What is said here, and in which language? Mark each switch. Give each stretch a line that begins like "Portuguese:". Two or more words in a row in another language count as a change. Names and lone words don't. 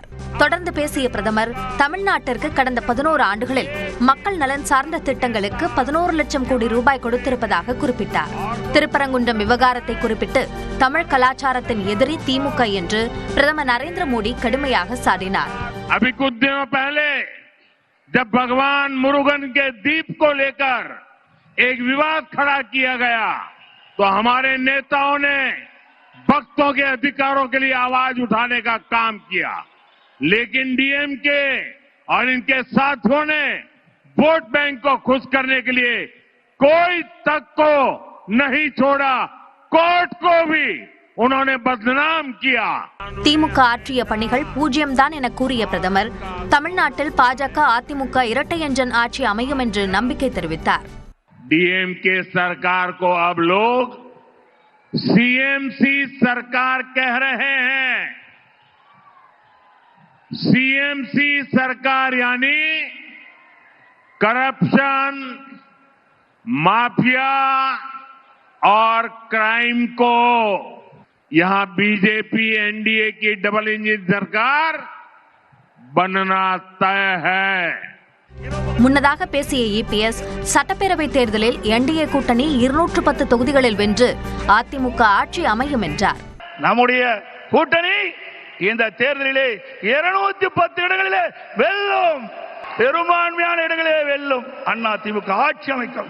Tamil: தொடர்ந்து பேசிய பிரதமர் தமிழ்நாட்டிற்கு கடந்த 11 ஆண்டுகளில் மக்கள் நலன் சார்ந்த திட்டங்களுக்கு 11 லட்சம் கோடி ரூபாய் கொடுத்திருப்பதாக குறிப்பிட்டார். திருப்பரங்குன்றம் விவகாரத்தை குறிப்பிட்டு தமிழ் கலாச்சாரத்தின் எதிரி திமுக என்று பிரதமர் நரேந்திர மோடி கடுமையாக சாடினார்.
Hindi: अभी कुछ दिनों पहले जब भगवान मुरुगन के दीप को लेकर एक विवाद खड़ा किया गया तो हमारे नेताओं ने भक्तों के अधिकारों के लिए आवाज उठाने का काम किया, लेकिन डीएमके और इनके साथियों ने
English: vote bank
Hindi: को खुश करने के लिए कोई तक को नहीं छोड़ा, कोर्ट को भी उन्होंने बदनाम किया.
Tamil: திமுக ஆற்றிய பணிகள் 0 தான் என கூறிய பிரதமர் தமிழ்நாட்டில் பாஜக அதிமுக இரட்டை எஞ்சன் ஆட்சி அமையும் என்று நம்பிக்கை தெரிவித்தார்.
Hindi: डीएमके सरकार को अब लोग सीएमसी सरकार कह रहे हैं. सीएमसी सरकार यानी करप्शन, माफिया और क्राइम को यहां बीजेपी एनडीए की
English: double engine
Hindi: सरकार बनना तय है.
Tamil: முன்னதாக பேசிய EPS சட்டப்பேரவை தேர்தலில் NDA கூட்டணி 210 தொகுதிகளில் வென்று அதிமுக ஆட்சி அமையும் என்றார். நம்முடைய கூட்டணி இந்த தேர்தலிலே 210 இடங்களிலே வெல்லும், பெரும்பான்மையான இடங்களிலே வெல்லும், அதிமுக ஆட்சி அமைக்கும்.